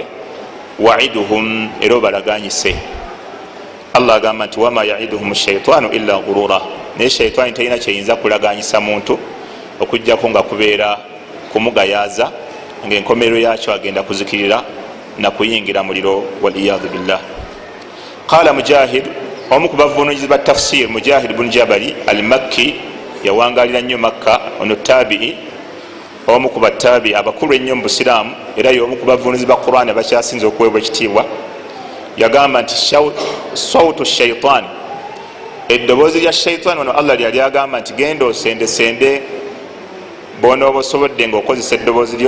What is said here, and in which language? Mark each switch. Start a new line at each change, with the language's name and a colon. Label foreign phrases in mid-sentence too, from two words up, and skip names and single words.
Ganda: waiduhum, era obalaganyise. Allah agamba nti
Arabic: wama yaiduhum ash-shaytanu illa ghurura,
Ganda: naye shaytani talina kyeyinza kulaganyisa muntu okujjako nga kubeera kumugayaza ngaenkomerero yakyo agenda kuzikirira na kuyingira muliro,
Arabic: waliyadhu billah.
Ganda: Qala Mujahid, omu ku bavunuulizi ba tafsir, Mujahid bun Jabali al-Makki, yawangalira nnyo Makka, ono tabi'i, omu ku batabi abakulu ennyo mu Busiraamu, era y'omu ku bavunuulizi ba Qur'ani abakyasinze okuweebwa ekitiibwa. Yagamba nti
Arabic: sawtu shaytan,
Ganda: eddoboozi lya shaytan, ono Allah lyali agamba nti genda osende sende bonooba osobodde ngaokozesa eddoboozi lyo.